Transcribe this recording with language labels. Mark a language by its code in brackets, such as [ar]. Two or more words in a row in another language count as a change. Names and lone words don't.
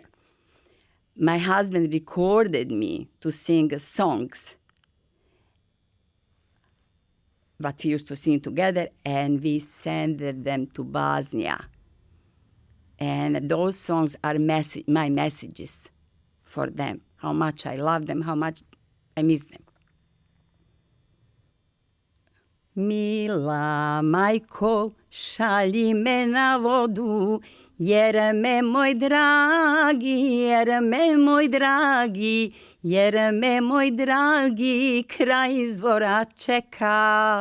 [en] My husband recorded me to sing songs that we used to sing together, and we sent them to Bosnia. And those songs are my messages for them, how much I love them, how much I miss them. [bs] Mila, Majko, šalji me na vodu, jer me moj dragi, jer me moj dragi, jer me moj dragi kraj izvora čeka.